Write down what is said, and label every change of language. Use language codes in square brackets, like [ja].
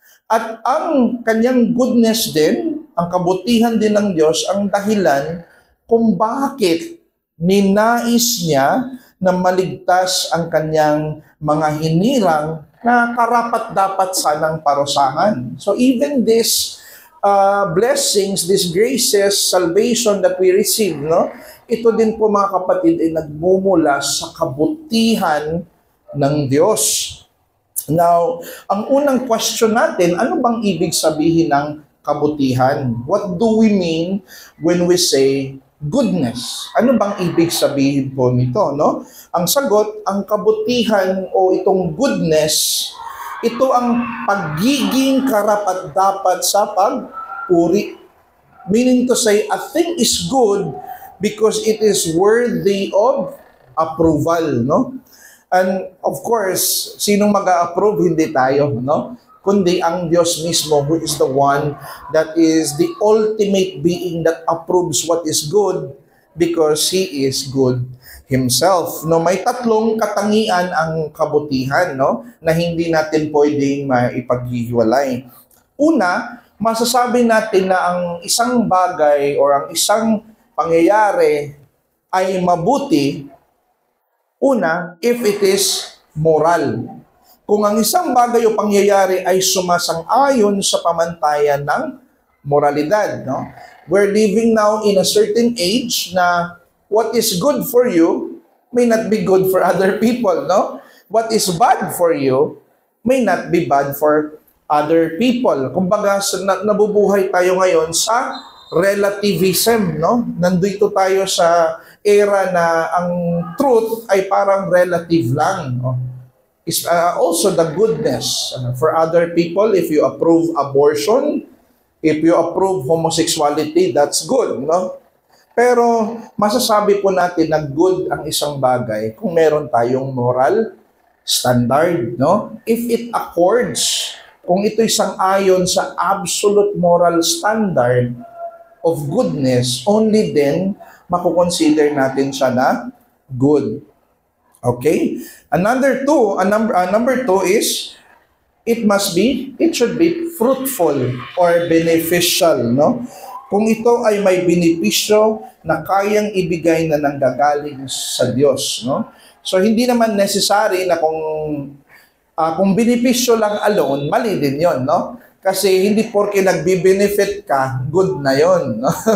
[tl] At ang kanyang goodness din, ang kabutihan din ng Diyos, ang dahilan kung bakit ninais niya na maligtas ang kanyang mga hinirang na karapat-dapat sanang parusahan. [en] So even this blessings, these graces, salvation that we receive, no? [tl] Ito din po mga kapatid ay nagmumula sa kabutihan ng Diyos. Now, ang unang question natin, ano bang ibig sabihin ng kabutihan? [en] What do we mean when we say goodness? [tl] Ano bang ibig sabihin po nito, no? Ang sagot, ang kabutihan o itong goodness, ito ang pagiging karapat-dapat sa pagpuri. [en] Meaning to say, a thing is good because it is worthy of approval, no? And of course, [tl] sinong mag-a-approve? Hindi tayo, no? Kundi ang Diyos mismo, [en] who is the one that is the ultimate being that approves what is good because He is good Himself. [tl] No, may tatlong katangian ang kabutihan, no, na hindi natin pwedeng maipaghihiwalay. Una, masasabi natin na ang isang bagay or ang isang pangyayari ay mabuti, una, [en] if it is moral. [tl] Kung ang isang bagay o pangyayari ay sumasang-ayon sa pamantayan ng moralidad, no? [en] We're living now in a certain age na what is good for you may not be good for other people, no? What is bad for you may not be bad for other people. [tl] Kumbaga, nabubuhay tayo ngayon sa relativism, no? Nandito tayo sa era na ang truth ay parang relative lang, no? [en] Is also the goodness for other people. If you approve abortion, if you approve homosexuality, that's good, no? [tl] Pero masasabi po natin na good ang isang bagay kung meron tayong moral standard, no? [en] If it accords, [tl] kung ito'y sang-ayon sa [en] absolute moral standard of goodness, only then [tl] makukonsider natin siya na [en] good. Okay? Number two is it should be fruitful or beneficial, no? [tl] Kung ito ay may benepisyo na kayang ibigay na nanggagaling sa Diyos, no? So hindi naman necessary na kung Kung benepisyo lang alone, mali din yon, no? Kasi hindi porke nagbi-benefit ka, good na yon, no?